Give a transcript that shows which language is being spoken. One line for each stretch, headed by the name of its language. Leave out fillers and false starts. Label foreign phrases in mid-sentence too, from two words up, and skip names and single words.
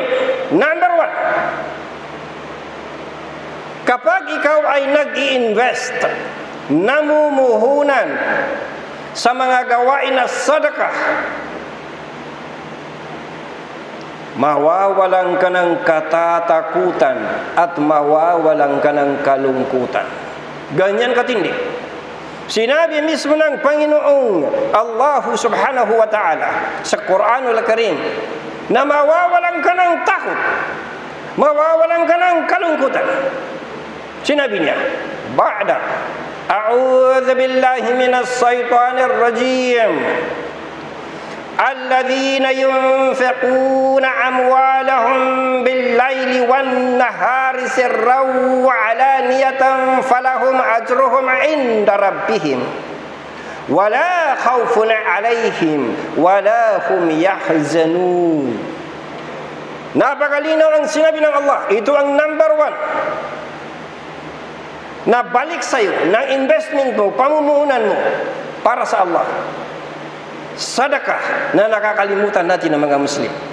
Filipino: Number 1, kapag ikaw ay nag-i-invest, namumuhunan sa mga gawain na sadakah, mawawalan ka ng katatakutan at mawawalan ka ng kalungkutan. Ganyan katindi. Sinabi mismo ng Panginoong Allah
Arabic: سبحانه وتعالى
Filipino: sa Quranul Karim na mawawalan ka ng takot, mawawalan ka ng kalungkutan. Sinabi niya,
Arabic: بعد أعوذ بالله من الشيطان الرجيم. الذين ينفقون أموالهم بالليل والنهار سرا وعلانية فلهم أجرهم عند ربهم ولا خوف عليهم ولا هم يحزنون.
Filipino: Napakalinaw ang sinabi ng Allah. Ito ang number 1 na balik sa'yo ng investment mo, pamumuhunan mo para sa Allah. Sadakah na nakakalimutan natin ng mga Muslim.